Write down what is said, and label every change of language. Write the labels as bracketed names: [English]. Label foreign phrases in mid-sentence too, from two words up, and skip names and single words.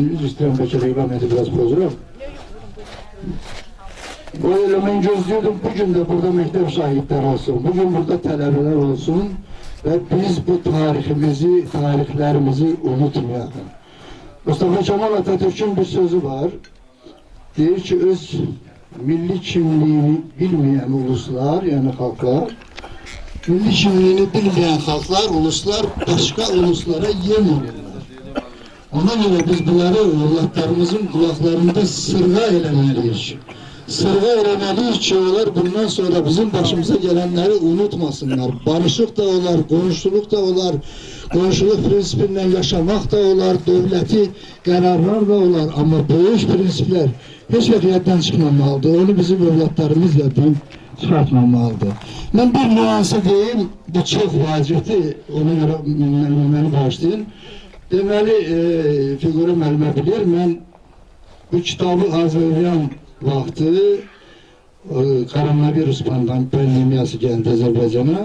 [Azerbaijani] Üzr istəyirəm, bəlkə reglamenti biraz pozuram. Bu eləməni gözlüyordum, bugün de burada məktəb şahidləri olsun, bugün burada tələbələr olsun və biz bu tarixlərimizi unutmayaq. [Turkish] Mustafa Kemal Atatürk'ün bir sözü var, deyir ki, öz milli kimliğini bilmeyen uluslar, yani halklar, milli kimliğini bilmeyen halklar, uluslar başka uluslara yem olurlar. Ona göre biz bunları evlatlarımızın kulaklarında sırğa eləmeliyiz. Sırğa eləmeliyiz ki, onlar bundan sonra bizim başımıza gelenleri unutmasınlar. Barışık da olar, komşuluk da olar, komşuluk prinsipinden yaşamak da olar, devleti kararlar da olar. [Azerbaijani] Ama böyük prinsipler hiç vəziyyətdən çıxmamalıdır. Onu bizim evlatlarımız yaddan çıxartmamalıdır. Ben bir nüansı deyim, bu çok vacibdir. Ona göre məni bağışlayın. Deməli, figürü müəllimə bilir, mən bu kitabı hazırlayan vaxtı koronavirus pandemiyası geldi Azərbaycana.